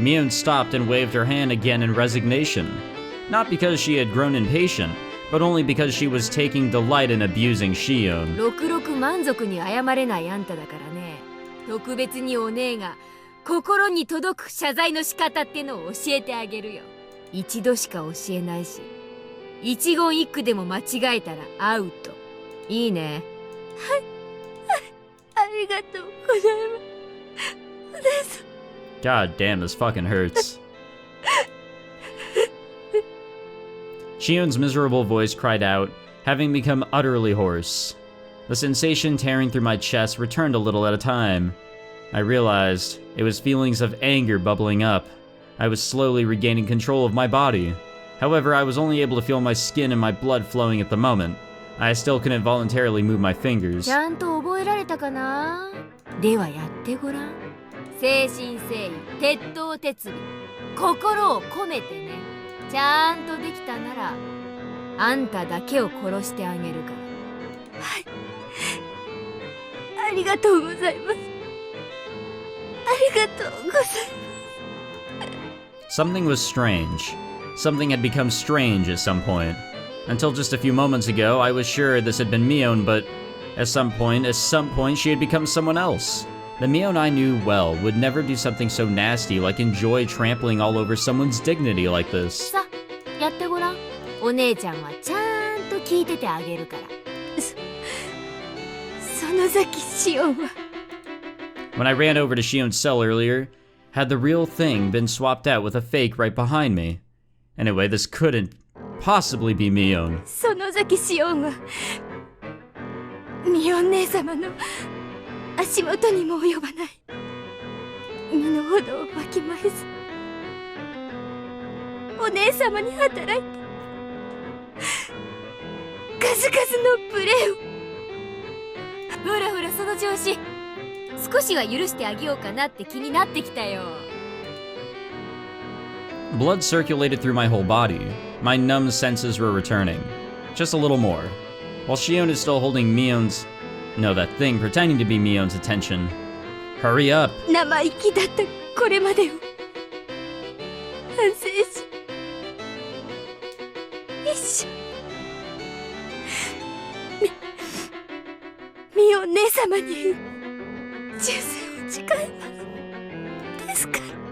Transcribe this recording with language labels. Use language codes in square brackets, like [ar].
[en] Mion stopped and waved her hand again in resignation. Not because she had grown impatient, but only because she was taking delight in abusing Shion. [ja] ろくろく満足に謝れないあんただからね。特別にお姉が心に届く謝罪の仕方ってのを教えてあげるよ。一度しか教えないし、一言一句でも間違えたらアウト。いいね。はい、ありがとうございます。お姉さん。 [en] God damn, this fucking hurts. Shion's miserable voice cried out, having become utterly hoarse. The sensation tearing through my chest returned a little at a time. I realized it was feelings of anger bubbling up. I was slowly regaining control of my body. However, I was only able to feel my skin and my blood flowing at the moment. I still couldn't voluntarily move my fingers. [ja] ちゃんと覚えられたかな？ではやってごらん。誠心誠意、鉄頭鉄尾、心を込めてね。ちゃんとできたなら、あんただけを殺してあげるから。はい。ありがとうございます。ありがとうございます。 [en] Something was strange. Something had become strange at some point. Until just a few moments ago, I was sure this had been Mion, but at some point, she had become someone else. The Mion I knew well would never do something so nasty like enjoy trampling all over someone's dignity like this. [ja] さ、やってごらん。お姉ちゃんはちゃんと聞いててあげるから。その崎シオンは。 [en] When I ran over to Shion's cell earlier, had the real thing been swapped out with a fake right behind me? Anyway, this couldn't possibly be Mion. [ja] その崎シオンはミオン姉様の足元にも及ばない身の程をわきまえずお姉様に働いて数々の無礼をほらほらその調子少しは許してあげようかなって気になってきたよ。 [en] Blood circulated through my whole body. My numb senses were returning. Just a little more. While Shion is still holding Mion's... No, that thing pretending to be Mion's attention. Hurry up! [ja] 生意気だったこれまでを反省し一緒ミオン姉様に忠誠を誓います。ですから